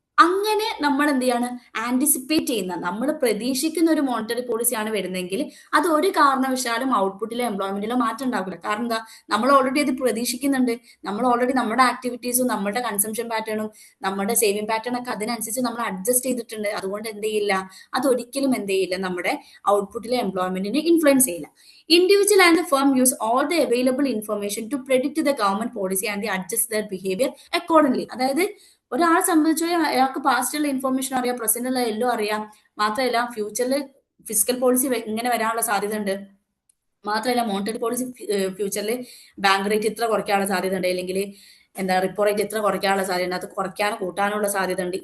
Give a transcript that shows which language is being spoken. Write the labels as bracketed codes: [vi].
[ml] അങ്ങനെ നമ്മൾ എന്ത് ചെയ്യാണ്, ആന്റിസിപ്പേറ്റ് ചെയ്യുന്ന, നമ്മൾ പ്രതീക്ഷിക്കുന്ന ഒരു മോണിറ്ററി പോളിസിയാണ് വരുന്നതെങ്കിൽ അത് ഒരു കാരണവശാലും ഔട്ട്പുട്ടിലോ എംപ്ലോയ്മെന്റിലോ മാറ്റം ഉണ്ടാകില്ല. കാരണം എന്താ, നമ്മൾ ഓൾറെഡി അത് പ്രതീക്ഷിക്കുന്നുണ്ട്. നമ്മൾ ഓൾറെഡി നമ്മുടെ ആക്ടിവിറ്റീസും നമ്മുടെ കൺസംഷൻ പാറ്റേണും നമ്മുടെ സേവിങ് പാറ്റേൺ ഒക്കെ അതിനനുസരിച്ച് നമ്മൾ അഡ്ജസ്റ്റ് ചെയ്തിട്ടുണ്ട്. അതുകൊണ്ട് എന്ത് ചെയ്യില്ല, അതൊരിക്കലും എന്ത് ചെയ്യില്ല, നമ്മുടെ ഔട്ട്പുട്ടിലെ എംപ്ലോയ്മെന്റിനെ ഇൻഫ്ലുവൻസ് ചെയ്യില്ല. [en] Individual and the firm use all the available information to predict the government policy and they adjust their behavior accordingly. [ml] അതായത് ഒരാളെ സംബന്ധിച്ച് അയാൾക്ക് പാസ്റ്റുള്ള ഇൻഫോർമേഷൻ അറിയാം, പ്രസന്റുള്ള എല്ലാം അറിയാം. മാത്രമല്ല ഫ്യൂച്ചറിൽ ഫിസിക്കൽ പോളിസി ഇങ്ങനെ വരാനുള്ള സാധ്യത ഉണ്ട്. മാത്രമല്ല മോണിറ്ററി പോളിസി ഫ്യൂച്ചറിൽ ബാങ്ക് റേറ്റ് ഇത്ര കുറയ്ക്കാനുള്ള സാധ്യത ഉണ്ട്, അല്ലെങ്കിൽ എന്താ റിപ്പോ റേറ്റ് ഇത്ര കുറയ്ക്കാനുള്ള സാധ്യത ഉണ്ട്, അത് കുറയ്ക്കാനോ കൂട്ടാനുള്ള സാധ്യത ഉണ്ട്.